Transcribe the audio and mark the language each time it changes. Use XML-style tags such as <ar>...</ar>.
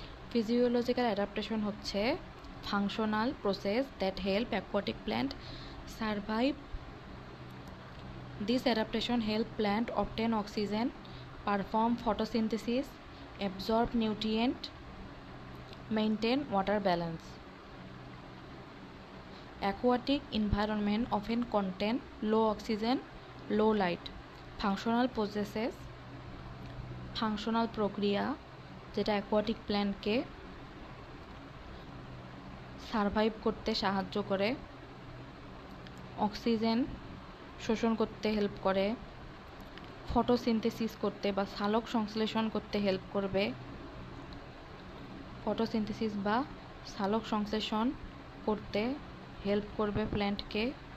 <en>Physiological adaptation হচ্ছে functional process that help aquatic plant survive. This adaptation help plant obtain oxygen perform photosynthesis, absorb nutrient, maintain water balance. Aquatic environment often contain low oxygen, low light. Functional processes,</en> <bn>functional প্রক্রিয়া যেটা aquatic প্ল্যান্টকে survive করতে সাহায্য করে, oxygen শোষণ করতে help করে, photosynthesis করতে বা সালোক সংশ্লেষণ করতে হেল্প করবে, ফটোসিনথেসিস বা সালোক সংশ্লেষণ করতে হেল্প করবে প্ল্যান্টকে।</bn>